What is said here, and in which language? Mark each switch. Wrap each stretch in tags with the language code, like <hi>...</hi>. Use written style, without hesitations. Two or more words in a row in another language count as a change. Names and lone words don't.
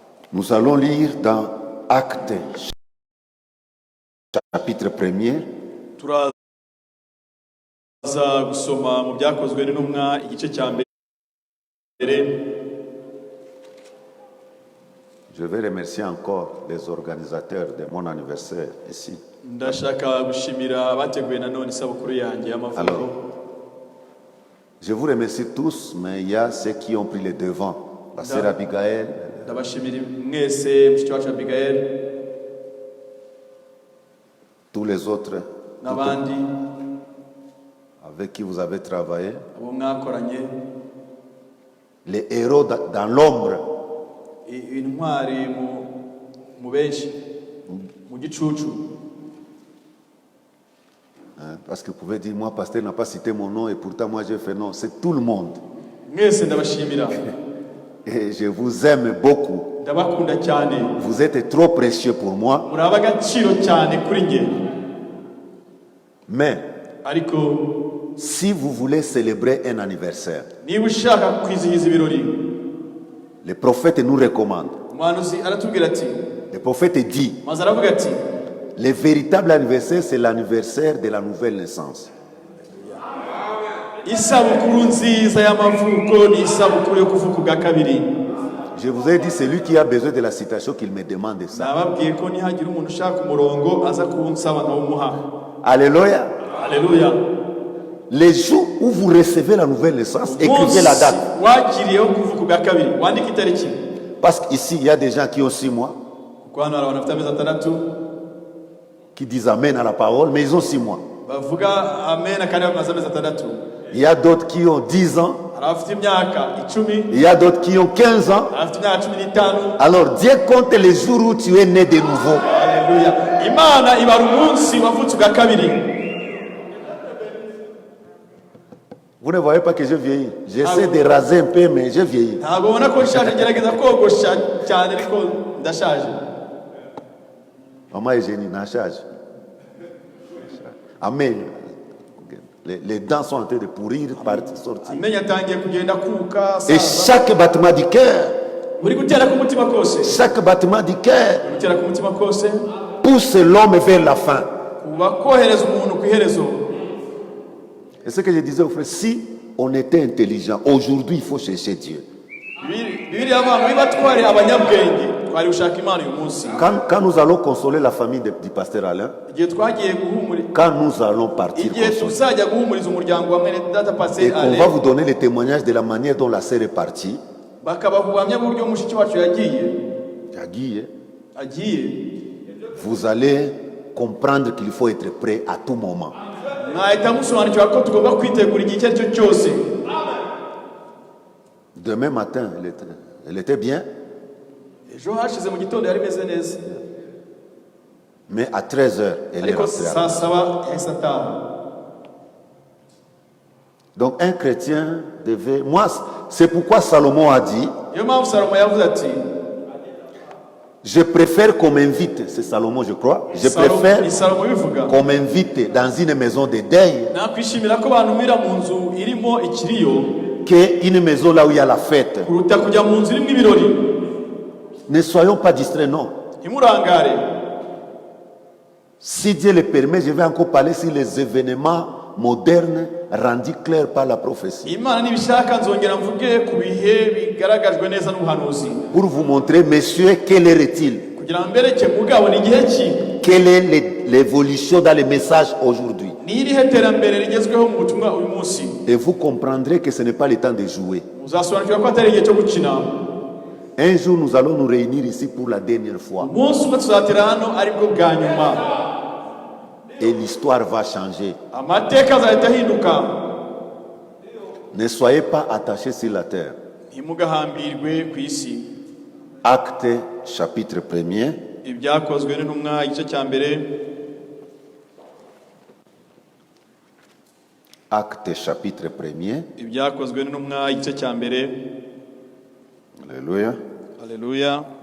<fr>Nous allons lire dans Actes, chapitre 1er.</fr> <rw>turaza gusoma mu byakozwe n'intumwa igice cya mbere.</rw> <fr>Je vais remercier encore les organisateurs de mon anniversaire ici.</fr> <rw>Ndashaka gushimira abateguye nanone isabukuru yanjye y'amavuko.</rw> <fr>Alors, je vous remercie tous, mais il y a ceux qui ont pris les devants. La sœur Abigail,</fr> <rw>Ndabashimira mwese mushiki wacu Abigail</rw> <fr>tous les autres</fr> <rw>n'abandi</rw> <fr>avec qui vous avez travaillé,</fr> <rw>abo mwakoranye,</rw> <fr>les héros dans l'ombre.</fr> <rw>intwari mu benshi mu gicucu.</rw> <fr>Parce que vous pouvez dire, moi, pasteur n'a pas cité mon nom et pourtant moi j'ai fait non. C'est tout le monde.</fr> <rw>Mwese ndabashimira.</rw> <fr>Et je vous aime beaucoup.</fr> <rw>Ndabakunda cyane.</rw> <fr>Vous êtes trop précieux pour moi.</fr> <rw>Muraba agaciro cyane kuri nge.</rw> <fr>Mais</fr> <rw>ariko</rw> <fr>si vous voulez célébrer un anniversaire,</fr> <rw>niba ushaka kwizihiza ibirori,</rw> <fr>le prophète nous recommande.</fr> <rw>umuhanuzi aratubwira ati,</rw> <fr>Le prophète dit,</fr> <rw>maze aravuga ati,</rw> <fr>le véritable anniversaire, c'est l'anniversaire de la nouvelle naissance.</fr> <rw>isabukuru nziza y'amavuko ni isabukuru yo kuvuka ubwa kabiri.</rw> <fr>Je vous ai dit, celui qui a besoin de la citation, qu'il me demande ça.</fr> <rw>Nababwiye ko nihagira umuntu ushaka umurongo aza kunsaba nkawumuha.</rw> <fr>Alléluia. Alléluia. Les jours où vous recevez la nouvelle naissance, écrivez la date.</fr> <rw>wakiriyeho kuvuka ubwa kabiri, wandika itariki.</rw> <fr>Parce qu'ici, il y a des gens qui ont 6 mois,</fr> <rw>kuko hano hari abantu bafite amezi atandatu</rw> <fr>qui disent Amen à la parole, mais ils ont 6 mois.</fr> <rw>bavuga amen kandi bamaze amezi atandatu.</rw> <fr>Il y a d'autres qui ont 10 ans.</fr> <rw>hari abafite imyaka 10,</rw> <fr>Il y a d'autres qui ont 15 ans.</fr> <rw>hari abafite imyaka 15.</rw> <fr>Alors Dieu compte les jours où tu es né de nouveau. Alléluia.</fr> <rw>Imana ibara umunsi wavutse ubwa kabiri.</rw> <fr>Vous ne voyez pas que je vieillis. J'essaie de raser un peu, mais je vieillis.</fr> <rw>ntabwo ubona ko nshaje, ngerageza kogosha cyane ariko ndashaje.</rw> <fr>Maman Eugénie, n'a charge. Amen. Les dents sont en train de pourrir, partir, sortir.</fr> <rw>amenyo atangiye kugenda kuka.</rw> <fr>Et chaque battement du cœur,</fr> <rw>buri gutera ku mutima kose,</rw> <fr>chaque battement du cœur</fr> <rw>gutera ku mutima kose</rw> <fr>pousse l'homme vers la fin.</fr> <rw>kuba kohereza umuntu ku iherezo.</rw> <fr>Et ce que je disais aux frères, si on était intelligent, aujourd'hui il faut chercher Dieu.</fr> <rw>Bibiliya abantu biba twari abanyabwenge twari gushaka Imana uyu munsi.</rw> <fr>Quand nous allons consoler la famille du pasteur Alain,</fr> <rw>igihe twagiye guhumuriza,</rw> <fr>quand nous allons partir</fr> <rw>igihe</rw> <fr>consoler,</fr> <rw>tuzajya guhumuriza umuryango wa mwene data</rw> <fr>et Pasteur qu'on va Ale, vous donner les témoignages de la manière dont la sœur est partie,</fr> <rw>bakabaha ubuhamya bw'uburyo mushiki wacu agiye,</rw> <fr>vous allez comprendre qu'il faut être prêt à tout moment.</fr> <rw>mwahita musobanukirwa ko tugomba kwitegura igihe icyo ari cyo cyose.</rw> <fr>Demain matin, elle était bien,</fr> <rw>ejo hashize mu gitondo yari imeze neza,</rw> <fr>mais à 13h, elle est</fr> <rw>ariko</rw> <fr>rentrée.</fr> <rw>saa saba yahise ataha.</rw> <fr>Donc un chrétien devait... Moi, c'est pourquoi Salomon a dit,</fr> <rw>niyo mpamvu Salomo yavuze ati,</rw> <fr>je préfère qu'on m'invite, c'est Salomon je crois, je préfère</fr> <rw>ni Salomo bivuga,</rw> <fr>qu'on m'invite dans une maison de deuil</fr> <rw>nakwishimira ko bantumira mu nzu irimo ikiriyo</rw> <fr>qu'une maison là où il y a la fête.</fr> <rw>kuruta kujya mu nzu irimo ibirori.</rw> <fr>Ne soyons pas distraits, non.</fr> <rw>ntimurangare.</rw> <fr>Si Dieu le permet, je vais encore parler sur les événements modernes rendus clairs par la prophétie.</fr> <rw>Imana nibishaka nzongera mvuge ku bihe bigaragajwe neza n'ubuhanuzi,</rw> <fr>Pour vous montrer, messieurs, quelle heure est-il?</fr> <rw>kugira ngo mbereke mugabo ni igihe ki,</rw> <fr>Quelle est l'évolution dans les messages aujourd'hui?</fr> <rw>ni irihe terambere rigezweho mu butumwa uyu munsi.</rw> <fr>Et vous comprendrez que ce n'est pas le temps de jouer.</fr> <rw>Muzasobanukirwa ko atari igihe cyo gukina.</rw> <fr>Un jour, nous allons nous réunir ici pour la dernière fois.</fr> <rw>umunsi umwe tuzatera hano aribwo bwa nyuma,</rw> <fr>Et l'histoire va changer.</fr> <rw>amateka azahita ahinduka.</rw> <fr>Ne soyez pas attachés sur la terre.</fr> <rw>ntimugahambirwe ku isi.</rw> <fr>Acte chapitre 1er.</fr> <rw>Ibyakozwe n'intumwa igice cya mbere.</rw> <fr>Acte chapitre 1er.</fr> <rw>Ibyakozwe n'intumwa igice cya mbere.</rw> <fr>Alléluia. Alléluia.</fr>